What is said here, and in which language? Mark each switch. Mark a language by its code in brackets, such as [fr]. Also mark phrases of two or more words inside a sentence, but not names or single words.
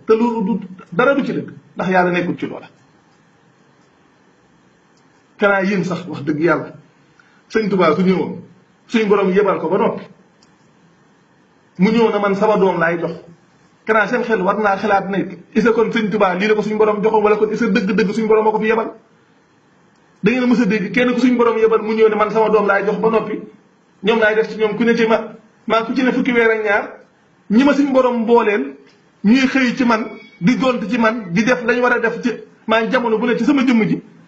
[wo] Te loolu du, dara du ci dëgg, ndax Yàlla nekkul ci loola. Kanaa yéen sax, wax dëgg Yàlla, Sëñ Tuubaa su ñëwoon, suñ borom yebal ko ba noppi, mu ñëw na man sama doom laay jox. Kanaa seen xel war naa xalaat ne, [fr] est-ce que [wo] kon Sëñ Tuubaa lii la ko suñ borom joxoon, wala kon [fr] est-ce que [wo] dëgg-dëgg suñ borom moo ko fi yebal? Da ngeen a mës a dégg kenn ku suñ borom yebal mu ñëw ne man sama doom laay jox ba noppi, ñoom laay def ci ñoom ku ne ci ma, maa ku ci ne fukki weer ak ñaar, ñi ma suñ borom mbooleel, ñuy xëy ci man, di gont ci man, di def lañ war a def ci, maa jamono bu ne ci sama jëmm ji.